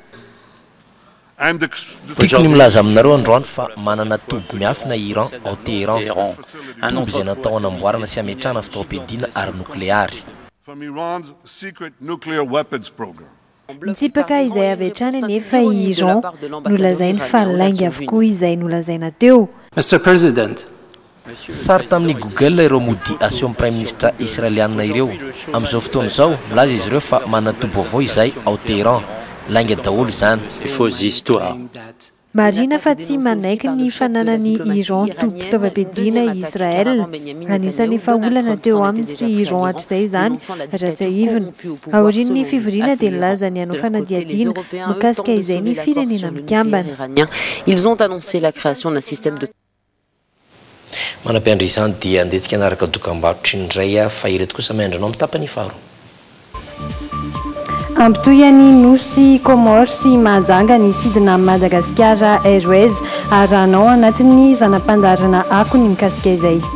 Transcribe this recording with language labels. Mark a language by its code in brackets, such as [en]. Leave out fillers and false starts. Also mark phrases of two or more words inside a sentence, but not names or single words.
[mg] Tiako ny milaza aminareo androany fa manana toby miafina Iran ao Téhéran, toby izay natao hanamboarana sy hametrahana fitaovam-piadiana ary nokleary. Nitsipaka izay avy hatrany nefa i Iran no lazainy faralainga avokoa izay no lazaina teo. [en] Mr. President, [mg] sary tamin'ny Google ireo mody aseho Prime Ministre israeliana ireo. Amin'izao fotoana izao milaza izy ireo fa manana toby vaovao izay ao Téhéran, lainga daholo izany. [fr] Faux histoire. [mg] Marina fa tsy manaiky ny fananany Iran toby fitaovam-piadiana Israel. Anisan'ny efa olana teo aminy sy Iran hatr'izay izany ratsaivina. Aorian'ny fivoriana dia nilaza ny hanao fanadihadiana mikasika izay ny firenena mikambana. [fr] Ils ont annoncé la création d'un système de [mg] Manam-piandry izany dia andetsika anaraka dokam-barotra indray fa ireto kosa maindranao amin'ny tapany faro. Ampitoyany nosy Comore sy Mahajanga ny sidina Madagascar Airways aranao anatin'ny zanam-pandarana ako ny mikasika izay.